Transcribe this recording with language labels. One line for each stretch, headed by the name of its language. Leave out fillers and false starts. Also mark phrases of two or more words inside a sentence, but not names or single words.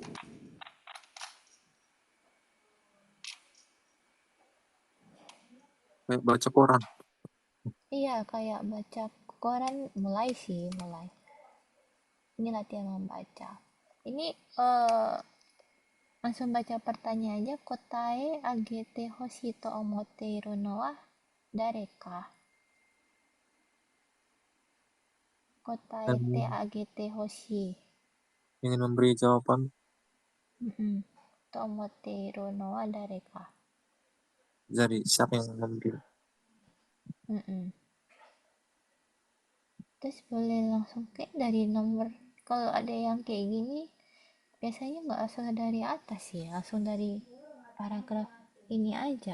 Indonesian: Kayak baca koran. iya kayak baca koran mulai sih, mulai. Ini latihan membaca. Ini langsung baca pertanyaannya.
Japanese: 答えあげてほしいと思っているのは誰か?
Indonesian: Kotae Dan
Japanese: てあげてほしい.
Indonesian: ingin memberi jawaban Mm-mm.
Japanese: と思っているのは誰か?
Indonesian: dari siapa yang memberi. Mm-mm. Terus boleh langsung kayak dari nomor, kalau ada yang kayak gini biasanya nggak asal dari atas sih, langsung dari paragraf ini aja.